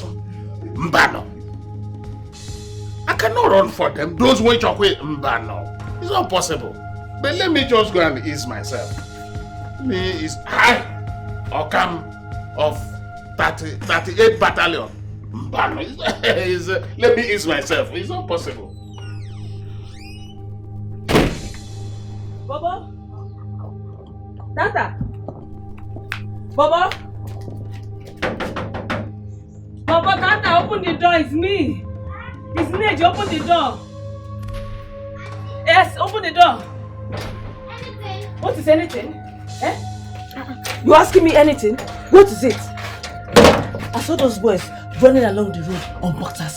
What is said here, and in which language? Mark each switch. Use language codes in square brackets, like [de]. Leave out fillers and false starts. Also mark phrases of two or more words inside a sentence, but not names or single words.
[en] Mbano. I cannot run for them. Those who talk with Mbano. It's not possible. But let me just go and ease myself. Me is I Okam of 38 battalion. Mbano. Let me ease myself. It's not possible. Bobo? Tata? Bobo? Bobo, Tata, open the door. It's me. It's Nate. Open the door. Yes, open the door. Anything? What is anything? Eh? You asking me anything? What is it? I saw those boys running along the road on boxers.